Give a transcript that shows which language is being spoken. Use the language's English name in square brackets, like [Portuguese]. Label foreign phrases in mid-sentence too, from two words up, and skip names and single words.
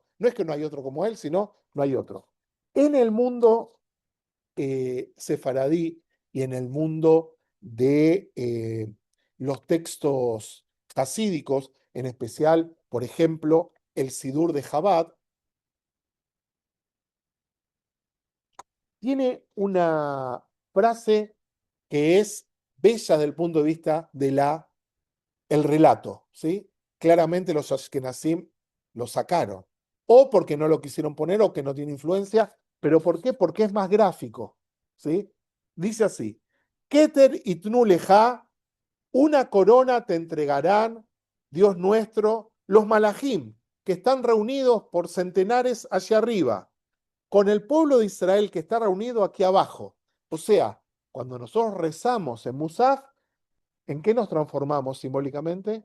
[Spanish] No es que no hay otro como él, sino no hay otro. En el mundo sefaradí y en el mundo de los textos hasídicos, en especial, por ejemplo, el Sidur de Chabad, tiene una frase que es bella desde el punto de vista de el relato, ¿sí? Claramente los Ashkenazim lo sacaron, o porque no lo quisieron poner o que no tiene influencia, pero ¿por qué? Porque es más gráfico, ¿sí? Dice así, [Hebrew] כתר יתנו לך, [Spanish] una corona te entregarán, Dios nuestro, los malajim, que están reunidos por centenares hacia arriba, con el pueblo de Israel que está reunido aquí abajo. O sea, cuando nosotros rezamos en Musaf, ¿en qué nos transformamos simbólicamente?